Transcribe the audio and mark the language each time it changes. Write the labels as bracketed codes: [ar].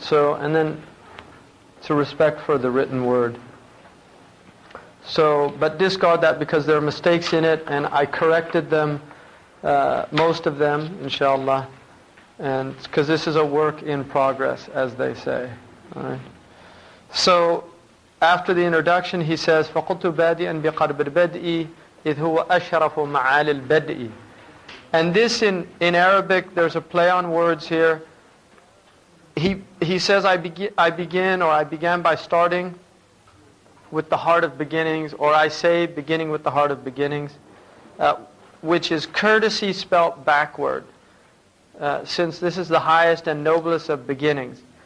[en] So, and then to respect for the written word. So, but discard that because there are mistakes in it, and I corrected them, most of them, inshallah. And because this is a work in progress, as they say. All right. So, after the introduction, he says, [ar] فَقُلْتُ بَادِئًا بِقَرْبِ الْبَدْءِ إِذْ هُوَ أَشْرَفُ مَعَالِ الْبَدْءِ. [en] And this in Arabic, there's a play on words here. He says, I began by starting with the heart of beginnings, or I say beginning with the heart of beginnings, which is courtesy spelt backward, since this is the highest and noblest of beginnings.